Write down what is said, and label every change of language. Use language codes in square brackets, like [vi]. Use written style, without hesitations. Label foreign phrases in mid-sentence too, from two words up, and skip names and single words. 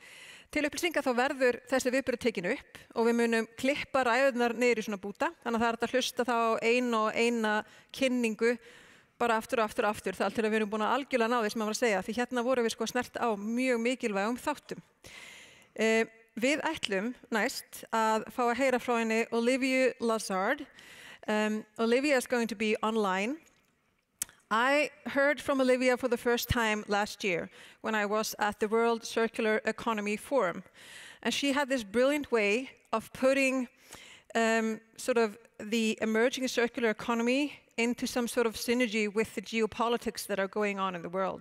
[is] Til upplýsinga þá verður þessi viðburður tekinu upp og við munum klippa ræðurnar niður í svona búta, þannig að það hægt að hlusta þá á eina kynningu bara aftur og aftur þar til að við erum búin að algjörlega ná því sem maður var að segja, því hérna vorum við snert á mjög mikilvægum þáttum. við ætlum næst að fá að heyra frá henni Olivia Lazard. [en] Olivia is going to be online. I heard from Olivia for the first time last year when I was at the World Circular Economy Forum. And she had this brilliant way of putting sort of the emerging circular economy into some sort of synergy with the geopolitics that are going on in the world.